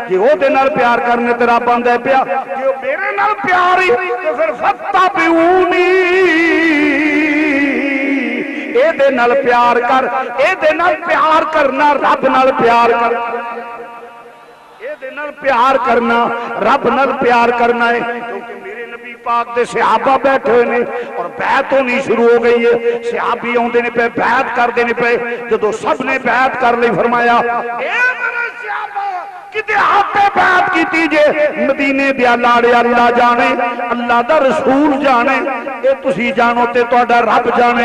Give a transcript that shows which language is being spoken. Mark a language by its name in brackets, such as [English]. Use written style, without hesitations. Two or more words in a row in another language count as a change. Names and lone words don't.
[Punjabi] ਜੇ ਉਹਦੇ ਨਾਲ ਪਿਆਰ ਕਰਨੇ ਤੇ ਰੱਬ ਆਂਦਾ ਪਿਆ ਜੇ ਉਹ ਮੇਰੇ ਨਾਲ ਪਿਆਰ ਹੀ ਤੇ ਫਿਰ ਫੱਤਾਬਿਊਨੀ, ਇਹਦੇ ਨਾਲ ਪਿਆਰ ਕਰ, ਇਹਦੇ ਨਾਲ ਪਿਆਰ ਕਰਨਾ ਰੱਬ ਨਾਲ ਪਿਆਰ ਕਰ, ਇਹਦੇ ਨਾਲ ਪਿਆਰ ਕਰਨਾ ਰੱਬ ਨਾਲ ਪਿਆਰ ਕਰਨਾ ਹੈ। ਕਿਉਂਕਿ ਮੇਰੇ ਨਬੀ ਪਾਕ ਦੇ ਸਹਾਬਾ ਬੈਠੇ ਹੁਏ ਨੇ ਔਰ ਬੈਤ ਹੋਣੀ ਸ਼ੁਰੂ ਹੋ ਗਈ ਹੈ। ਸਹਾਬੀ ਆਉਂਦੇ ਨੇ ਪੇ ਬੈਤ ਕਰਦੇ ਨੇ ਪੇ, ਜਦੋਂ ਸਭ ਨੇ ਬੈਤ ਕਰ ਲਈ ਫ਼ਰਮਾਇਆ ਏ ਮੇਰੇ ਸਹਾਬਾ ਕਿਤੇ ਆਪੇ ਬੈਤ ਕੀਤੀ ਜੇ, ਮਦੀਨੇ ਦੇ ਲਾੜੇ ਅੱਲਾਹ ਜਾਣੇ, ਅੱਲਾਹ ਦਾ ਰਸੂਲ ਜਾਣੇ, ਏ ਤੁਸੀ ਜਾਣੋ ਤੇ ਤੁਹਾਡਾ ਰੱਬ ਜਾਣੇ।